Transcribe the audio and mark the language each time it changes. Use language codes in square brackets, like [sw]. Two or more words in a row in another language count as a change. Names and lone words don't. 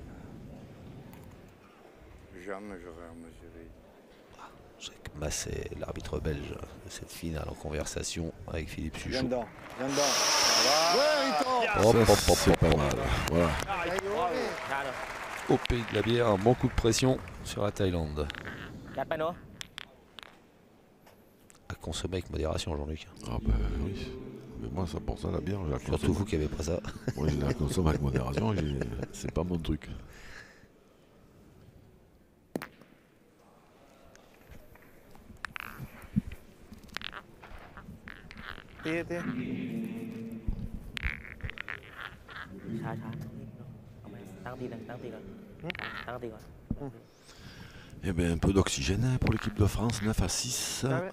[fr] Jamais j'aurais mesuré. Bah, c'est l'arbitre belge de cette finale en conversation avec Philippe Viens Suchot. dedans, viens dedans. Ouais, Riton. Hop, hop, hop, Ça, c'est pas mal. Voilà. Au pays de la bière, un bon coup de pression sur la Thaïlande. [th] จัดไปเนาะ [fr] À consommer avec modération, Jean-Luc. Ah bah oui. Mais moi, ça pour ça, la bière, je la Surtout consomme. vous qui avez pas ça. Moi, je la consomme avec modération, c'est pas mon truc. [th] ช้าๆเอาไหมตั้งตีก่อนตั้งตีก่อนตั้งตีก่อน [fr] Eh bien, un peu d'oxygène pour l'équipe de France, 9 à 6.